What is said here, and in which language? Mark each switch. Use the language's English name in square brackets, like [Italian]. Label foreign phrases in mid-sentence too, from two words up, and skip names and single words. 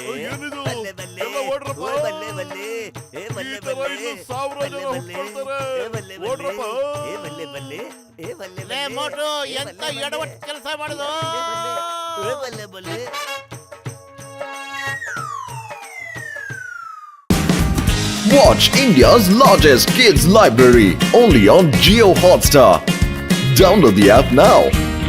[Kannada] ಏನಿದು? ಬಲ್ಲೆ ಬಲ್ಲೆ ಎಲ್ಲ ಓಡ್ರಪ್ಪ. ಓ ಬಲ್ಲೆ ಬಲ್ಲೆ ಏ ಬಲ್ಲೆ ಈ ತರ ಬಲ್ಲೆ ಇನ್ನು 1000 ಜನ ಹುಟ್ಕೊಳ್ತಾರೆ. ಏ ಬಲ್ಲೆ ಬಲ್ಲೆ ಓಡ್ರಪ್ಪ. ಏ ಬಲ್ಲೆ ಬಲ್ಲೆ ಏ ಬಲ್ಲೆ ಲೇ ಬಲ್ಲೆ ಮೋಟು ಏ ಎಂತ ಬಲ್ಲೆ ಎಡವಟ್ಟು ಕೆಲಸ ಮಾಡುದು ಏ ಬಲ್ಲೆ ಬಲ್ಲೆ [English] Watch India's largest kids library only on Geo Hotstar. Download the app now.